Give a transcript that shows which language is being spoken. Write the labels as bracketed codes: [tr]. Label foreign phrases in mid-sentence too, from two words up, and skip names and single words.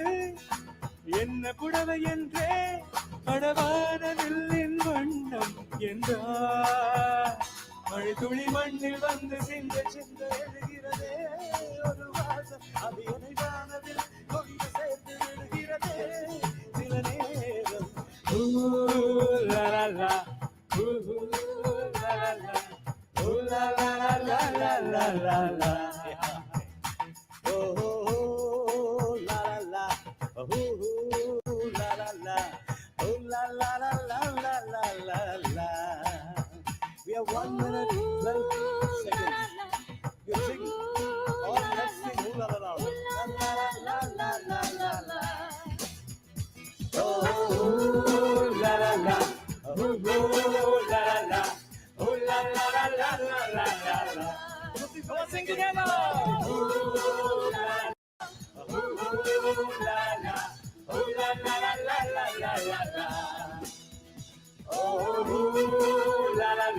[ta] என்ன புடவை என்றே படவான நெல்லின் வண்ணம் என்றார் மழை துளி மண்ணில் வந்து சிந்த சிந்த எழுகிறதே ஒரு வாசம் அது என்னை வானவில் கொண்டு சேர்த்து விடுகிறதே சில நேரம் la la la la la la oh la la la la la la la oh la la la oh la la la oh la la la la la la la la [en] we have 1 minute 12 seconds you sing all let's sing oh la la la la la la la la la oh la la la oh la la oh la la la la la la la la come on sing together oh la la oh la la oh la la la la la la la oh la